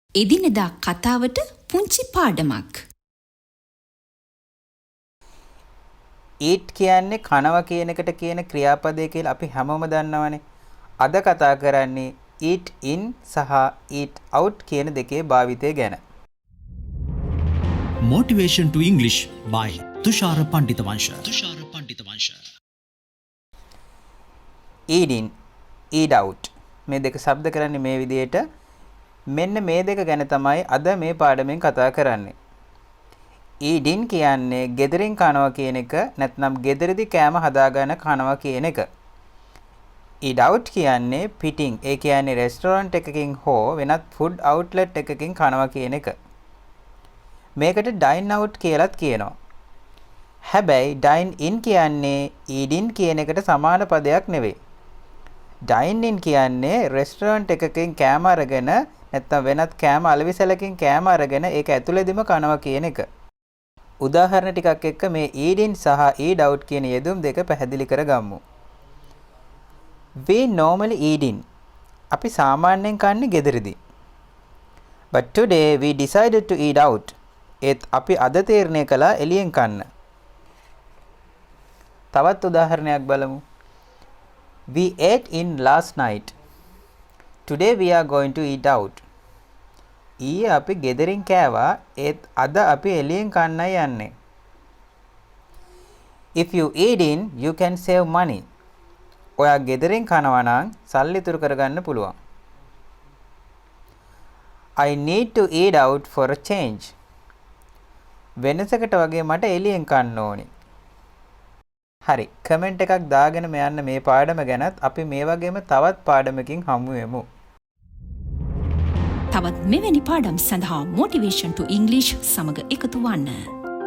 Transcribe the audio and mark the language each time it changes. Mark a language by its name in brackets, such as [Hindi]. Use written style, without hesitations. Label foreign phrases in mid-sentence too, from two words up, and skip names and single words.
[Sinhala] එදිනෙදා කතාවට පුංචි පාඩමක්. eat කියන්නේ කනවා කියන එකට කියන ක්‍රියාපදය කියලා අපි හැමෝම දන්නවනේ. අද කතා කරන්නේ [English] eat in [Sinhala] සහ [English] eat out [Sinhala] කියන දෙකේ භාවිතය ගැන. [English] Motivation to English by Thushara Pandithawansha. Thushara Pandithawansha. eat in, eat out. [Sinhala] මේ දෙක શબ્ද කරන්නේ මේ විදිහට. මෙන්න මේ දෙක ගැන තමයි අද මේ පාඩමෙන් කතා කරන්නේ. [English] eat in [Sinhala] කියන්නේ ගෙදරින් කනවා කියන එක නැත්නම් ගෙදරදී කෑම හදාගෙන කනවා කියන එක. [English] eat out [Sinhala] කියන්නේ පිටින්, ඒ කියන්නේ රෙස්ටොරන්ට් එකකින් හෝ වෙනත් [English] food outlet [Sinhala] එකකින් කනවා කියන එක. මේකට [English] dine out [Sinhala] කියලාත් කියනවා. හැබැයි [English] dine in [Sinhala] කියන්නේ [English] eat in [Sinhala] කියන එකට සමාන පදයක් නෙවෙයි. [English] dine in [Sinhala] කියන්නේ රෙස්ටොරන්ට් එකකින් කෑම අරගෙන නැත්නම් වෙනත් කෑම අලෙවිසලකින් කෑම අරගෙන ඒක ඇතුළේදීම කනවා කියන එක. උදාහරණ ටිකක් එක්ක මේ [English] eat in [Sinhala] සහ [English] eat out [Sinhala] කියන යෙදුම් දෙක පැහැදිලි කරගමු. [English] We normally eat in. [Sinhala] අපි සාමාන්‍යයෙන් කන්නේ ගෙදරදී. [English] But today we decided to eat out. [Sinhala] ඒත් අපි අද තීරණය කළා එළියෙන් කන්න. තවත් උදාහරණයක් බලමු. [English] We ate in last night. Today we are going to eat out. [Sinhala] ඊයේ අපි ගෙදරින් කෑවා, ඒත් අද අපි එළියෙන් කන්නයි යන්නේ. [English] If you eat in, you can save money. [Sinhala] ඔයා ගෙදරින් කනවා නම් සල්ලි ඉතුරු කරගන්න පුළුවන්. [English] I need to eat out for a change. [Sinhala] වෙනසකට වගේ මට එළියෙන් කන්න ඕනේ. හරි, කමෙන්ට් එකක් දාගෙන යන්න මේ පාඩම ගැනත් අපි මේ වගේම තවත් පාඩමකින් හමු වෙමු. තවත් මෙවැනි පාඩම් සඳහා Motivation to English සමග එකතු වන්න.